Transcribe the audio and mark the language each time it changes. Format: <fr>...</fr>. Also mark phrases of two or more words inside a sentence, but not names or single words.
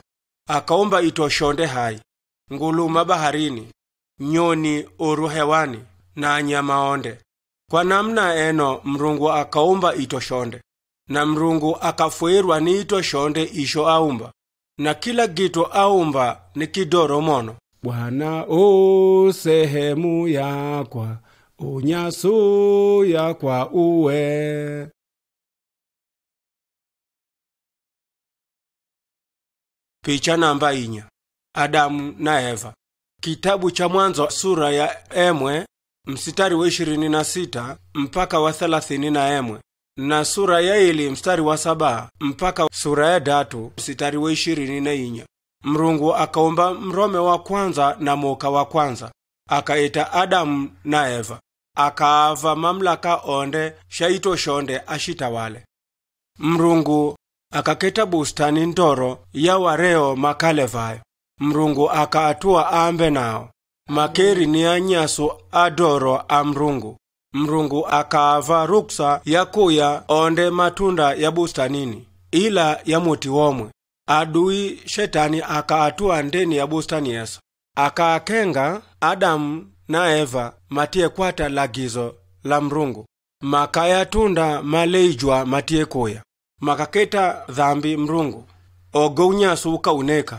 <asa>Akaomba itoshonde hai, nguluma baharini, nyoni oru hewani na nyama onde. Kwa namna eno Mrungu akaomba itoshonde. Na Mrungu akafuirwa ni itoshonde isho aumba. Na kila gito aumba ni kidoro mono. Bwana o sehemu yakwa, unyasu yakwa uwe.</asa> <sw>Picha namba 4. Adamu na Eva. Kitabu cha Mwanzo sura ya emwe mstari wa 26 mpaka wa 30 na sura ya Eli mstari wa 7 mpaka sura ya 3 mstari wa 24.</sw> <asa>Mrungu akaomba mrome wa kwanza na moka wa kwanza, akaita Adamu na Eva, akaava mamlaka onde shaito shonde ashitawale. Mrungu akaketa bustani ndoro ya wareo makalevayo. Mrungu akaatua ambe nao. Makeri ni anyasu adoro a Mrungu. Mrungu akaava ruksa ya kuya onde matunda ya bustanini, ila ya muti womwe. Adui shetani akaatua ndeni ya bustani yeso. Akaakenga Adamu na Eva matie kwata lagizo la Mrungu. Makaya tunda maleijwa matie kuya. Makaketa dhambi Mrungu. Ogo unyasu ukauneka.</asa>